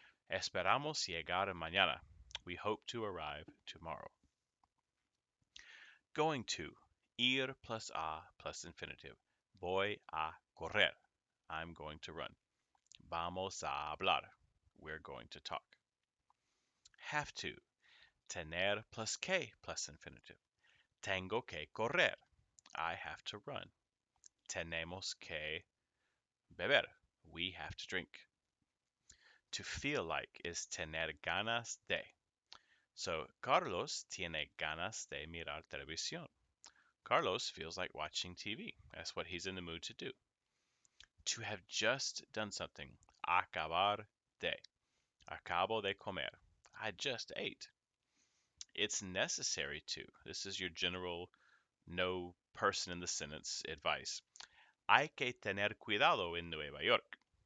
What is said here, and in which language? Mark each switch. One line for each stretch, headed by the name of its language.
Spanish: Esperamos llegar mañana.
English: We hope to arrive tomorrow. Going to, ir plus a plus infinitive.
Spanish: Voy a correr.
English: I'm going to run.
Spanish: Vamos a hablar.
English: We're going to talk. Have to, tener plus que plus infinitive.
Spanish: Tengo que correr.
English: I have to run.
Spanish: Tenemos que beber.
English: We have to drink. To feel like is
Spanish: tener ganas de. So, Carlos tiene ganas de mirar televisión.
English: Carlos feels like watching TV. That's what he's in the mood to do. To have just done something.
Spanish: Acabar de. Acabo de comer.
English: I just ate. It's necessary to. This is your general no person in the sentence advice.
Spanish: Hay que tener cuidado en Nueva York.